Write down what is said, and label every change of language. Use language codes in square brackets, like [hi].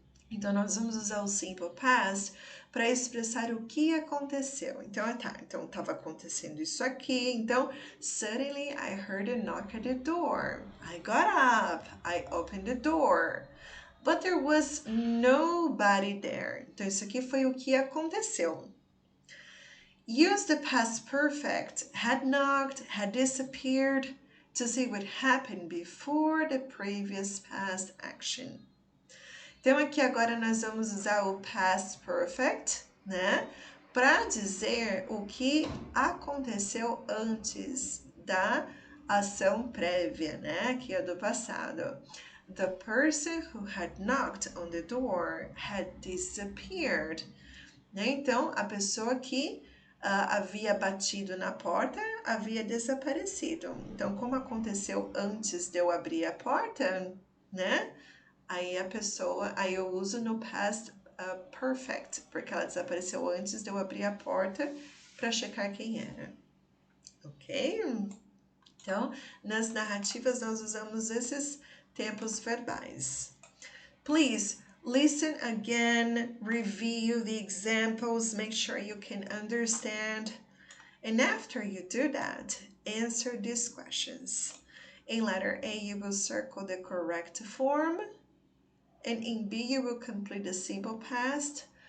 [pt] Então, nós vamos usar o simple past para expressar o que aconteceu. Então, então estava acontecendo isso aqui. Então, [en] suddenly I heard a knock at the door. I got up, I opened the door. But there was nobody there. [pt] Então, isso aqui foi o que aconteceu. [en] Use the past perfect, had knocked, had disappeared, to see what happened before the previous past action. [pt] Então, aqui agora nós vamos usar o past perfect, né? Para dizer o que aconteceu antes da ação prévia, né? Que é do passado. [en] The person who had knocked on the door had disappeared. [pt] né? Então, a pessoa que havia batido na porta havia desaparecido. Então, como aconteceu antes de eu abrir a porta, né? Aí eu uso no past perfect, porque ela desapareceu antes de eu abrir a porta para checar quem era. Ok? Então, nas narrativas nós usamos esses tempos verbais. [en] Please listen again, review the examples, make sure you can understand. And after you do that, answer these questions. In letter A, you will circle the correct form. And in B, you will complete the simple past.